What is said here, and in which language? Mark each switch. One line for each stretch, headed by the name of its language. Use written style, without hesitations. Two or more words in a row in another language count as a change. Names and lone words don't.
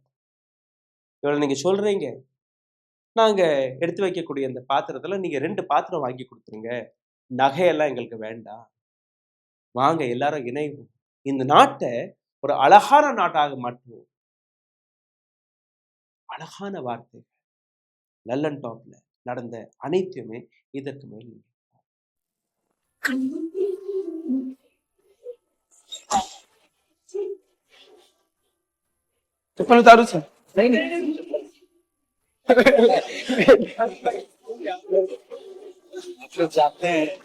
Tamil: இவ்வளவு நீங்க சொல்றீங்க, நாங்க எடுத்து வைக்கக்கூடிய இந்த பாத்திரத்துல நீங்க 2 பாத்திரம் வாங்கி கொடுத்துருங்க, நகையெல்லாம் எங்களுக்கு வேண்டாம், வாங்க எல்லாரும் இணைவோம், இந்த நாட்டை ஒரு அழகான நாட்டாக மாற்றுவோம். அழகான வார்த்தை. லல்லன் டாப்ல நடந்த அனைத்துமே இதற்கு மேல்.
Hindi: चप्पल उतारू सर? नहीं आप लोग जाते हैं